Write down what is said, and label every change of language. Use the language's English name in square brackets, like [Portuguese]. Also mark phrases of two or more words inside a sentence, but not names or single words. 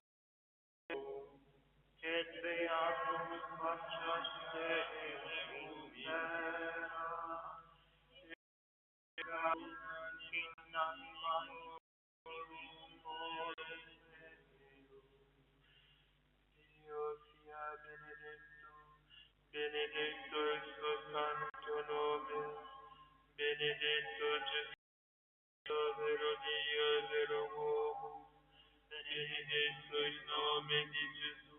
[Latin] et beatum facias Deus in terra, in anima [Italian] Dio sia benedetto, benedetto il suo santo nome, benedetto Gesù, vero Dio e vero uomo, benedetto il nome di Gesù,